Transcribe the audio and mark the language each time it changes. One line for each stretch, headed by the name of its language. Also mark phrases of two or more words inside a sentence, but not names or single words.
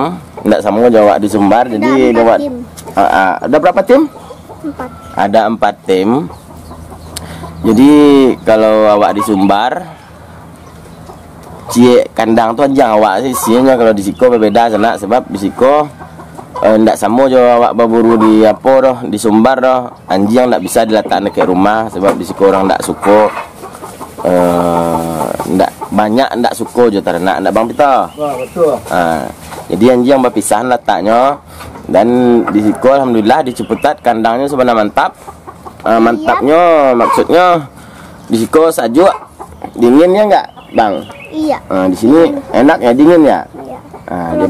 Indonesian: Enggak sama Jawa di Sumbar. Jadi Ada 4 tim. Ada berapa tim? 4. Ada 4 tim.
Minangkabau: Jadi kalau awak di Sumbar, kandang tuh anjing awak sih isinya. Kalau di Siko berbeda sana, sebab di Siko ndak sama jo awak berburu di apa doh di Sumbar doh anjing ndak bisa diletakkan ke rumah, sebab di Siko orang ndak suko ndak banyak ndak suko jo ternak ndak Bang Pito.
Indonesian: Wah, betul. Jadi anjing berpisah letaknya, dan di Siko alhamdulillah di Ciputat kandangnya sebenarnya mantap. Mantapnya maksudnya di Siko sajuk dinginnya enggak Bang? Iya. Di sini enak ya dingin ya.